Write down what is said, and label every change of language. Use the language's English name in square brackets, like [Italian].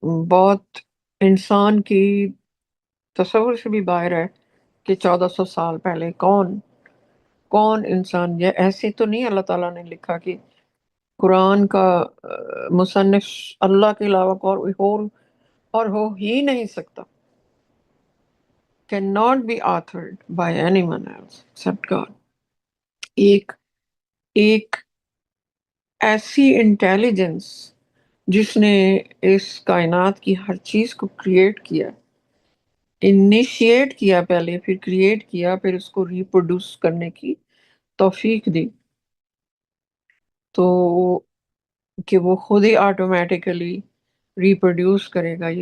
[Urdu] بہت انسان کی تصور سے بھی باہر ہے کہ 1400 سال پہلے کون انسان، یہ ایسے تو نہیں اللہ تعالیٰ نے لکھا کہ قرآن کا مصنف اللہ کے علاوہ اور ہو ہی نہیں سکتا. [English] can not be authored by anyone else except God. [Urdu] ایک ایسی انٹیلیجنس جس نے اس کائنات کی ہر چیز کو کریٹ کیا، انیشیٹ کیا پہلے، پھر کریٹ کیا، پھر اس کو ریپروڈیوس کرنے کی توفیق دی، تو کہ وہ خود ہی آٹومیٹیکلی ریپروڈیوس کرے گا.